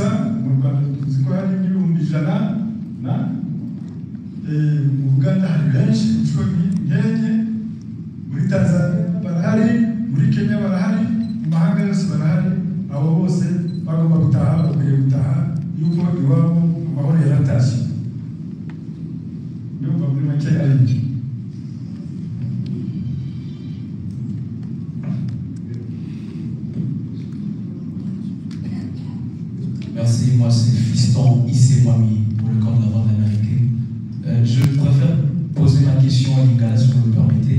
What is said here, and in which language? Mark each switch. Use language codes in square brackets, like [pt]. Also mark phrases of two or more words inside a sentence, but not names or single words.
[rw] Mu Rwanda tuzi ko hari n'ibihumbi 100 mu Uganda hari benshi inshuro nkenye, muri Tanzania barahari, muri Kenya barahari, mu mahanga yose barahari. Abo bose bagomba gutaha, bakwiye gutaha yuko iwabo amahoro yaratashye. Ndumva muri make ari ibyo. [fr] Merci, moi c'est Fiston Issé Mwami pour le camp de la vente américaine. Je préfère poser ma question à Lingala si vous me permettez.